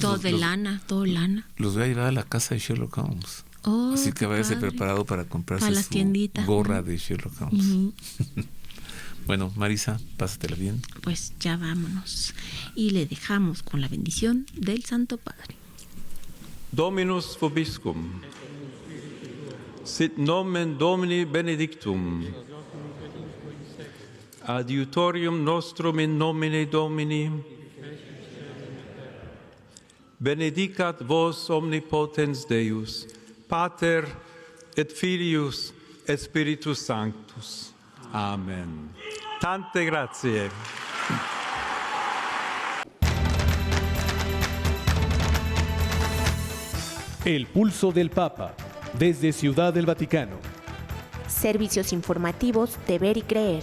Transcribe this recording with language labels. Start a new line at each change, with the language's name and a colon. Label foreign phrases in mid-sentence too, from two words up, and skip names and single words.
Spanish: Todo lana. Los voy a llevar a la casa de Sherlock Holmes. Así que váyase preparado para comprarse para su gorra de Sherlock Holmes. Bueno, Marisa, pásatela bien. Pues ya vámonos. Y le dejamos con la bendición del Santo Padre.
Latin: Dominus vobiscum. Sit nomen Domini benedictum. Adiutorium nostrum in nomine Domini. Benedicat vos omnipotens Deus, Pater et Filius et Spiritus Sanctus.
Italian: Amen. Tante grazie.
Spanish: El pulso del Papa, desde Ciudad del Vaticano. Servicios informativos de Ver y Creer.